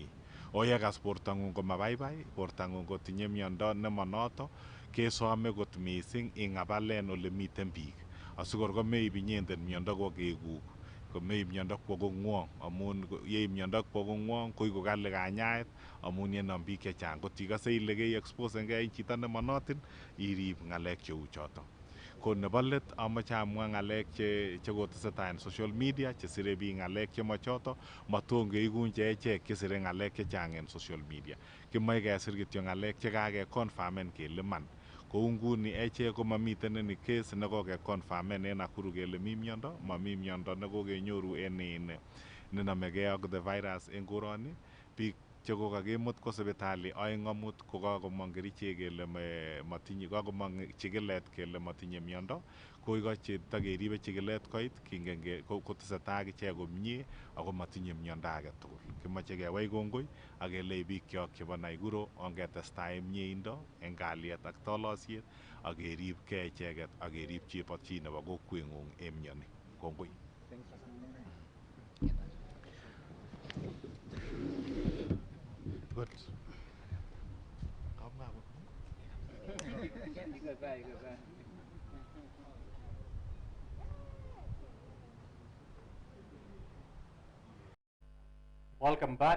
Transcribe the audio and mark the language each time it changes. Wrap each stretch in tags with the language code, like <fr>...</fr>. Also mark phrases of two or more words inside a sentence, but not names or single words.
<kln>Oyekas bortang'ung komabaibai, bortang'ung kotinye miondo nemonoto kesome kot missing ing'abalen ole miten biik asikor komeib inyendet miondo kokekuk, komeib miondo kwo kong'wong amun yeib miondo kwo kong'wong koiku kali kanyaet amun yenam biik chechang. Kot ikose ile keiexposengei chito nemonotin irib ng'alek cheu choto. Ko nebo let amoche amwa ng'alek chekotesetai en</kln> <en>social media</en> <kln>chesire biik ng'alek chemochoto maton keikun echek chesire ng'alek chechang en</kln> <en>social media.</en> <kln>Kimoe kesir kityo ng'alek chekakeconfamen kele iman. Kou nguni echek komamiten any case nekokeconfamen en Nakuru kele mi miondo, mami miondo nekokenyoru en nenomegee ak</kln> <en>the virus</en> <kln>en koroni. Biik che kokakimut ko sipitali oeng amut ko kakomong kerichek kele matinye kakomong chikilet kele matinye miondo ko ikochi takeribe chikilet koit kingen kotesetai akichek komie ako matinye miondo age tugul. Kimoche kewai kongoi ak kelei bikyok chebo Nakuru ongetestai eng mieindo eng kalyet ak tolosiet ak keribgei icheket ak kerib chebo chi nebo kokweng'ung eng mioni. Kongoi.</kln> <en>Good. Welcome back.</en>